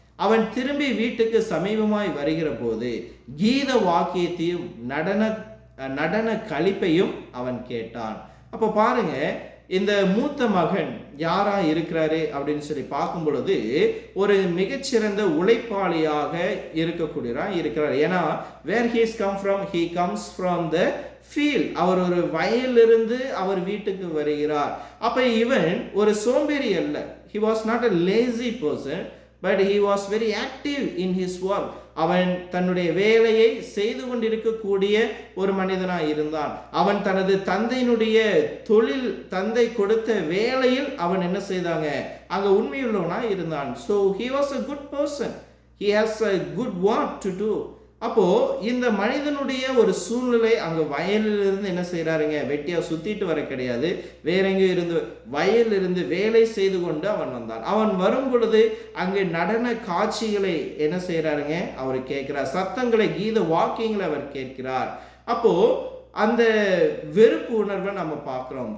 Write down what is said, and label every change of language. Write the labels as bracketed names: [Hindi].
[Tamil] அவன் திரும்பி வீட்டுக்கு சமீபமாய் வருகிற போது கீத வாக்கியத்தையும் நடன களிப்பையும் அவன் கேட்டான். அப்போ பாருங்க, இந்த மூத்த மகன் யாரா இருக்கிறாரு அப்படின்னு சொல்லி பார்க்கும் பொழுது ஒரு மிகச்சிறந்த உழைப்பாளியாக இருக்கிறார். [English] ஏன்னா where he is come from, he comes from the field. [Tamil] அவர் ஒரு வயலிலிருந்து அவர் வீட்டுக்கு வருகிறார். அப்ப இவன் ஒரு சோம்பேறி அல்ல. [English] he was not a lazy person, but he was very active in his work. [Tamil] அவன் தன்னுடைய வேலையை செய்து கொண்டிருக்கக்கூடிய ஒரு மனிதனாய் இருந்தான். அவன் தனது தந்தையினுடைய தொழில், தந்தை கொடுத்த வேலையில் அவன் என்ன செய்தாங்க, அங்க உண்மையுள்ளவனாய் இருந்தான். [English] so he was a good person, he has a good work to do. [Tamil] அப்போ இந்த மனிதனுடைய ஒரு சூழ்நிலை, அங்க வயலிலிருந்து என்ன செய்யறாருங்க, வெட்டியா சுத்திட்டு வர கிடையாது, வேற எங்கேயும் இருந்து வயலிலிருந்து வேலை செய்து கொண்டு அவன் வந்தான். அவன் வரும் பொழுது அங்கு நடன காட்சிகளை என்ன செய்யறாருங்க, அவர் கேட்கிறார். சத்தங்களை, கீத வாக்கியங்களை அவர் கேட்கிறார். அப்போ அந்த வெறுப்பு உணர்வை நம்ம பார்க்கிறோம்.